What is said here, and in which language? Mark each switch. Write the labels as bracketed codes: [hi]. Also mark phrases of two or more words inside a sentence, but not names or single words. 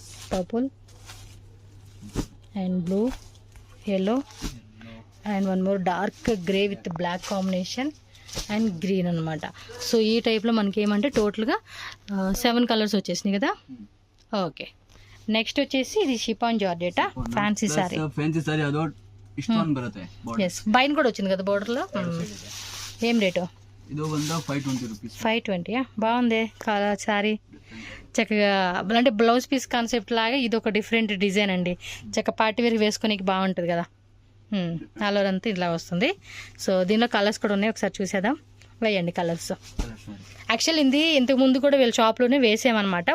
[en] Purple and blue, yellow and one more dark grey with black combination and green అనమాట. [te] సో ఈ టైప్లో మనకి ఏమంటే టోటల్గా 7 కలర్స్ వచ్చేసినాయి కదా. ఓకే, నెక్స్ట్ వచ్చేసి ఇది [en] chiffon georgette fancy saree. fancy saree [kn] ಅದು ಇಷ್ಟೊಂದು ಬರುತ್ತೆ. [te] ఎస్, బైన్ కూడా వచ్చింది కదా బోర్డర్లో. ఏం రేటు? [kn] ಇದು ಬಂದು 520 rupees. 520. [te] బాగుంది [en] colour saree, [te] చక్కగా అంటే [en] blouse piece concept [te] లాగా ఇది ఒక [en] different design [te] అండి. చక్కగా [en] party wear [te] వేసుకునేకి బాగుంటుంది కదా. [en] all over [te] అంతా ఇలా వస్తుంది. సో దీనిలో కలర్స్ కూడా ఉన్నాయి, ఒకసారి చూసేద్దాం. వేయండి కలర్స్. యాక్చువల్ ఇది ఇంతకు ముందు కూడా వీళ్ళ షాప్లోనే వేసామన్నమాట.